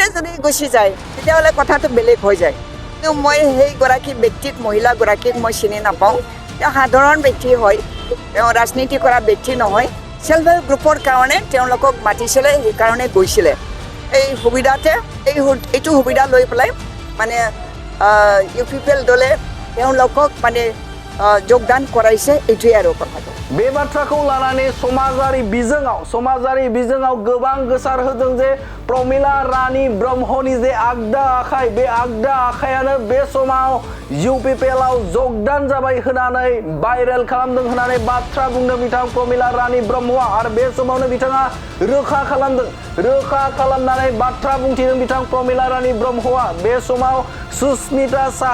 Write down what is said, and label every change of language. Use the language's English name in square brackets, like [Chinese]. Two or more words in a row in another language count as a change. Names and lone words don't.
[Assamese] যদি গুচি যায় তেতিয়াহ'লে কথাটো বেলেগ হৈ যায় কিন্তু মই সেইগৰাকী ব্যক্তিক মহিলাগৰাকীক মই চিনি নাপাওঁ তেওঁ সাধাৰণ ব্যক্তি হয় তেওঁ ৰাজনীতি কৰা ব্যক্তি নহয় সেলফ হেল্প গ্ৰুপৰ কাৰণে তেওঁলোকক মাতিছিলে সেইকাৰণে গৈছিলে এই সুবিধাতে এইটো সুবিধা লৈ পেলাই মানে UPPL দলে তেওঁলোকক মানে যোগদান কৰাইছে এইটোৱে আৰু কথাটো [Bodo] बे बाथ्राखौ लानानै समाजारि बिजोङाव गोबां गोसार होदों जे प्रमिला रानी ब्रह्मनि जे आगदा आखाइ बे आगदा आखायानो बे समाव UPPL आव जगदान जाबाय होनानै भाइरेल खालामदों होनानै बाथ्रा बुंदों बिथां प्रमिला रानी ब्रह्मआ आरो बे समावनो बिथाङा रोखा खालामनानै बाथ्रा बुंथिदों बिथां प्रमिला रानी ब्रह्मआ बे समाव सुस्मिता